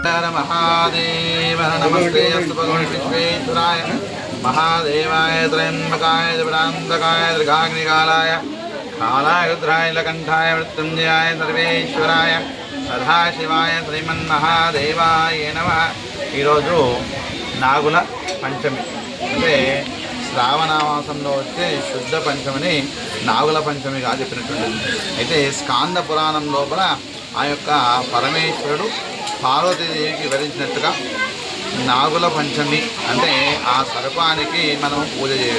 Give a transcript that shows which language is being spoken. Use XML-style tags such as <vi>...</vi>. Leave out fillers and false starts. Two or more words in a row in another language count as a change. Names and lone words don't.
<sa>महादेव नमस्ते अस्तु भगवान् विश्वेश्वराय महादेवाय त्र्यंबकाय त्रिपुरान्तकाय त्रिकाग्निकालाय कालाय रुद्राय नीलकण्ठाय मृत्युञ्जयाय सर्वेश्वराय सदाशिवाय श्रीमन्महादेवाय नमः।</sa> <te>ఈరోజు నాగుల పంచమి అంటే శ్రావణ మాసంలో వచ్చే శుద్ధ పంచమిని నాగుల పంచమిగా చెప్పినటువంటిది. అయితే స్కాంద పురాణం లోపల ఆ యొక్క పరమేశ్వరుడు పార్వతీదేవికి వివరించినట్టుగా నాగుల పంచమి అంటే ఆ సర్పానికి మనం పూజ చేయడం.</te>